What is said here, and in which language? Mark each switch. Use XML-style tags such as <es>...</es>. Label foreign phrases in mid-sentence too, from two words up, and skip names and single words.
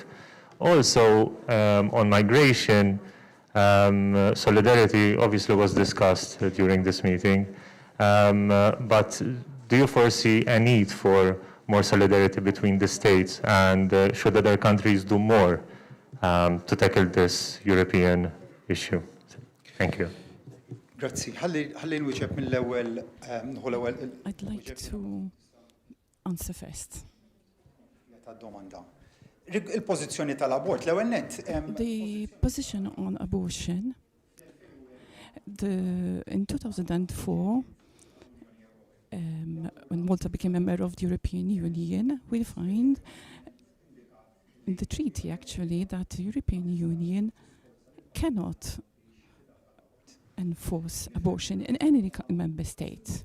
<en>Also, on migration, solidarity obviously was discussed during this meeting, but do you foresee a need for more solidarity between the states, and should other countries do more to tackle this European issue? Thank you.</en> <mt>Grazzi. Ħalli nwieġeb mill-ewwel</mt> <en>I'd like to answer first.</en> <mt>domanda. Il-pożizzjoni tal-abort l-ewwel nett.</mt> <en>The position on abortion, in 2004, when Malta became a member of the European Union, we find in the treaty actually that the European Union cannot enforce abortion in any member state.</en>